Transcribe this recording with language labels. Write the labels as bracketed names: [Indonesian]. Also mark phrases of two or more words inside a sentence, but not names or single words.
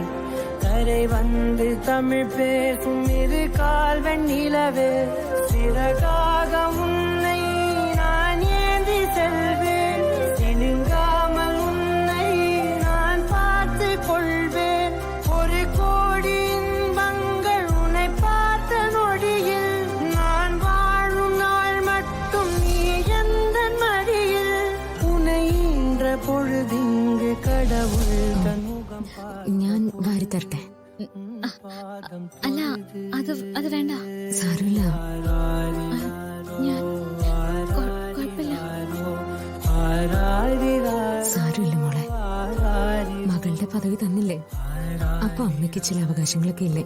[Tamil] கரை வந்து தமிழ் பேசும் இரு கால் வெண்ணிலவே சிறகாக உன்னை நான் ஏந்தி செல்வேன் சினுங்காமல் உன்னை நான் பார்த்து கொள்வேன் ஒரு கோடி இன்பங்கள் உன்னை பார்த்த நொடியில் நான் வாழும் நாள் மட்டும் நீ எந்த மடியில் உன்னை ஈன்ற பொழுதிங்கு கடவுள் தன் முகம் [Malayalam] ഞാൻ വാരി തരട്ടെ? അല്ല, അത് വേണ്ട. സാരമില്ല, ഞാൻ കുഴപ്പമില്ല. സാരമില്ല മോളെ. മകളുടെ പദവി തന്നില്ലേ, അപ്പൊ അമ്മയ്ക്ക് ചില അവകാശങ്ങളൊക്കെ ഇല്ലേ?